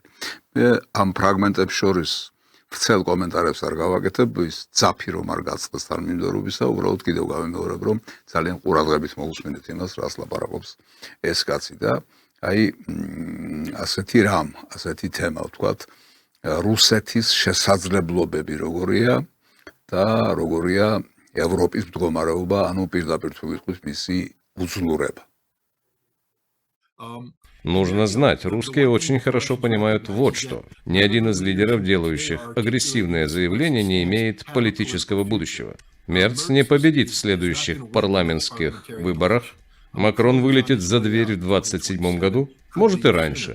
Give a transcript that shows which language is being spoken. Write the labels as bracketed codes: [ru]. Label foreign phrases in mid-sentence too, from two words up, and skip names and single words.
[ka] მე ამ ფრაგმენტებს შორის ვრცელ კომენტარებს არ გავაკეთებ, ის ძაფი რომ არ გაწყდეს თანმიმდევრობისა, უბრალოდ კიდევ გავიმეორებ, რომ ძალიან ყურადღებით მოусმინეთ იმას, რას ლაპარაკობს ეს კაცი და აი ასეთი თემა ვთქვათ, რუსეთის შესაძლებლობები როგორია და როგორია ევროპის მდგომარეობა, ანუ პირდაპირ თუ ვიტყვით მისი უძლურება. [ru] Нужно знать, русские очень хорошо понимают вот что. Ни один из лидеров, делающих агрессивное заявление, не имеет политического будущего. Мерц не победит в следующих парламентских выборах. Макрон вылетит за дверь в 27 году, может и раньше.